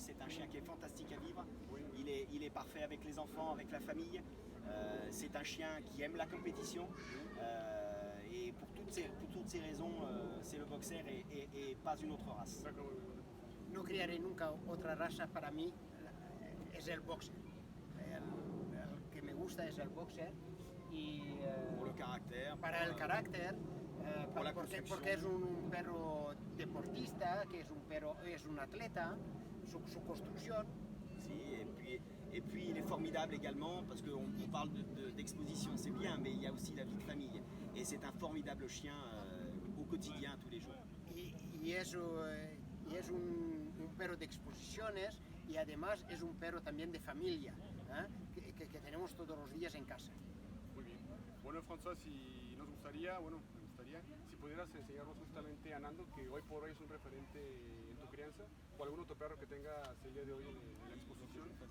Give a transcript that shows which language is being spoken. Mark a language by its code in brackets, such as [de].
[fr] C'est un chien qui est fantastique à vivre. Il est parfait avec les enfants, avec la famille. C'est un chien qui aime la compétition. Et pour toutes ces raisons, c'est le boxer et pas une autre race. [es] No criaré nunca otra raza, para mí es el boxer. El que me gusta es el boxer y [fr] pour le caractère, [es] para el carácter, porque es un perro deportista, que es un atleta, su construcción. [fr] Si, et puis il est formidable également parce qu'on parle d'exposition, c'est bien, mais il y a aussi la vie de famille. Et c'est un formidable chien au quotidien, tous les jours. [es] Y y es un perro de exposiciones y además es un perro también de familia, que tenemos todos los días en casa. Muy bien. Bueno, François, si nos gustaría, me gustaría, si pudieras enseñarnos justamente a Nando, que hoy por hoy es un referente en tu crianza, o algún otro perro que tengas el día de hoy en la exposición.